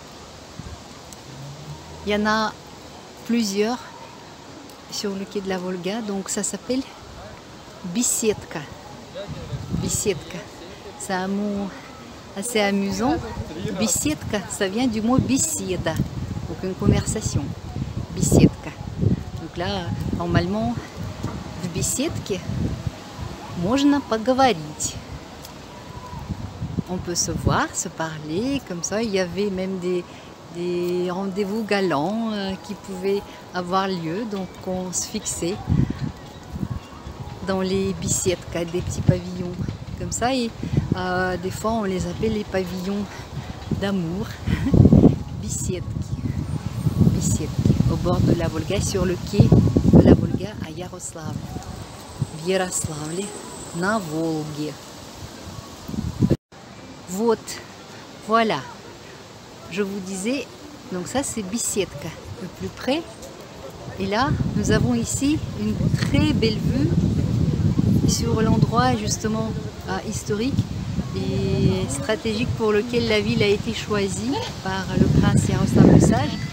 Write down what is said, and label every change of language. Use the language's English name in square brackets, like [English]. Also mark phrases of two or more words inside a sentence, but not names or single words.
[French] Il y en a plusieurs sur le quai de la Volga. Donc ça s'appelle Bisetka. Bisetka. C'est un mot assez amusant. Bisetka, ça vient du mot bisieda. Donc une conversation. Bisetka. Donc là, normalement, [Russian] в беседке можно поговорить. [French] On peut se voir, se parler, comme ça. Il y avait même des rendez-vous galants qui pouvaient avoir lieu. Donc on se fixait dans les bisetka, des petits pavillons comme ça. Et des fois, on les appelle les pavillons d'amour. Bisetki. Bisetki. Au bord de la Volga, sur le quai de la Volga à Yaroslav, [Russian] в Ярославле на Волге. Вот, [French] voilà, je vous disais, donc ça c'est Bisetka, le plus près. Et là, nous avons ici une très belle vue sur l'endroit justement historique et stratégique pour lequel la ville a été choisie par le prince Yaroslav le Sage.